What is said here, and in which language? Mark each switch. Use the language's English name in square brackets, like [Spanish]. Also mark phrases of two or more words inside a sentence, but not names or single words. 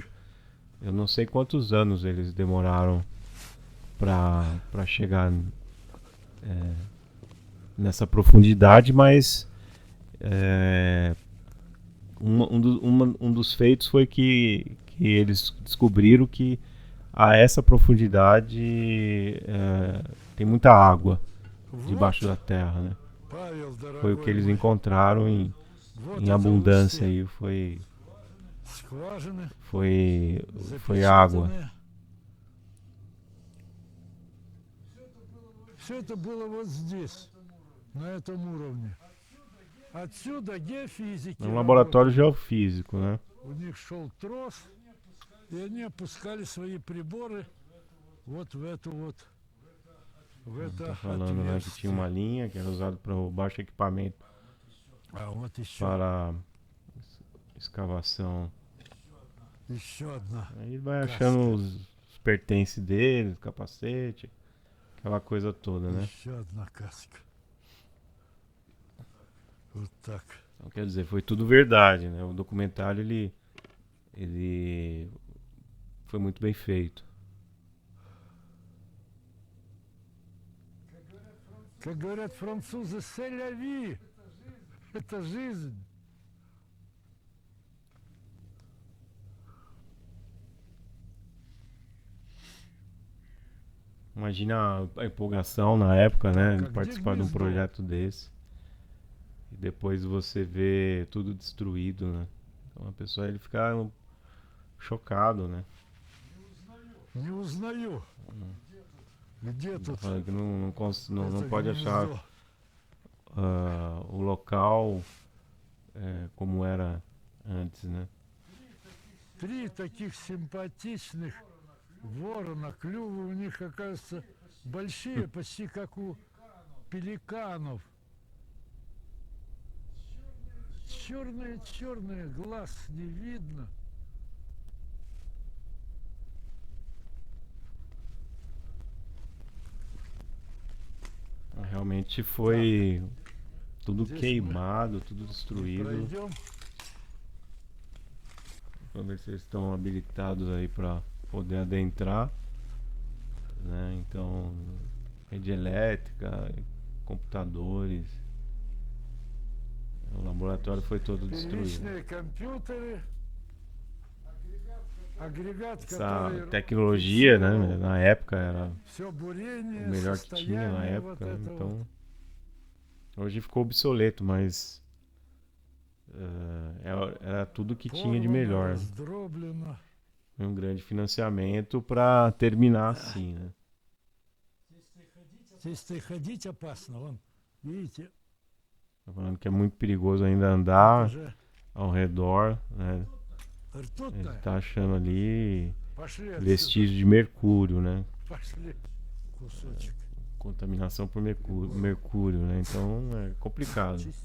[Portuguese] Eu não sei quantos anos eles demoraram para chegar nessa profundidade, mas um dos feitos foi que eles descobriram que a essa profundidade tem muita água debaixo da terra, né? [Russian] Павел, [Portuguese] Foi o que [Russian] дорогой [Portuguese] eles [Russian] мой, [Portuguese] encontraram [Russian] вот [Portuguese] em [Russian] это [Portuguese] abundância [Russian] устье. [Portuguese] aí, [Russian] Скважины [Portuguese] foi água. [Russian] запечатанные. Все это было вот здесь, на этом уровне. Отсюда геофизики [Portuguese] É um laboratório [Russian] работали. [Portuguese] geofísico, né? [Russian] У них шел трос, и они опускали свои приборы вот в эту вот, в это [Portuguese] Tá falando, né, que tinha [Russian] отверстие. [Portuguese] uma linha que era usada para o baixo equipamento [Russian] А вот еще, [Portuguese] para escavação. [Russian] еще одна. [Portuguese] Aí vai achando os pertences dele, capacete, aquela coisa toda, né? [Russian] Еще одна каска. Вот так. [Portuguese] Então, quer dizer, foi tudo verdade, né? O documentário ele foi muito bem feito. [Russian] Как говорят французы, [French] c'est la vie. [Russian] Это жизнь. [Portuguese] Imagina a empolgação na época, né? De [Russian] Как [Portuguese] participar de um [Russian] гнездо. [Portuguese] projeto desse. E depois você vê tudo destruído, né? Então a pessoa ele fica chocado, né? [Russian] Не узнаю. Где [Portuguese] Tá [Russian] тут [Portuguese] falando que não [Russian] это [Portuguese] pode achar [Russian] гнездо? [Portuguese] o local como era antes, né? [Russian] 3 таких симпатичных ворона. Клювы у них, оказывается, большие, почти как у пеликанов. Черные, глаз не видно. [Portuguese] Realmente foi tudo [Russian] Здесь [Portuguese] queimado, tudo [Russian] мы [Portuguese] destruído. [Russian] пройдем. [Portuguese] Vamos ver se eles estão habilitados aí para poder adentrar, né? Então, rede elétrica, computadores. O laboratório foi todo destruído. [Russian] Первичные компьютеры. Агрегат, [Portuguese] Essa [Russian] который [Portuguese] tecnologia, né, na época era [Russian] все [Portuguese] o [Russian] бурение, [Portuguese] melhor que tinha na [Russian] состояние вот [Portuguese] época, né? [Russian] это вот. [Portuguese] Então hoje ficou obsoleto, mas era tudo que tinha de [Russian] Порвано, [Portuguese] melhor. [Russian] раздроблено. [Portuguese] Foi um grande financiamento para terminar assim, né? [Russian] Здесь-то и ходить опасно, вон, видите? [Portuguese] Tô falando que é muito perigoso ainda [Russian] Это [Portuguese] andar. [Russian] же [Portuguese] ao redor, né? Ele está achando ali vestígios de mercúrio, né? Contaminação por mercúrio, né? Então é complicado.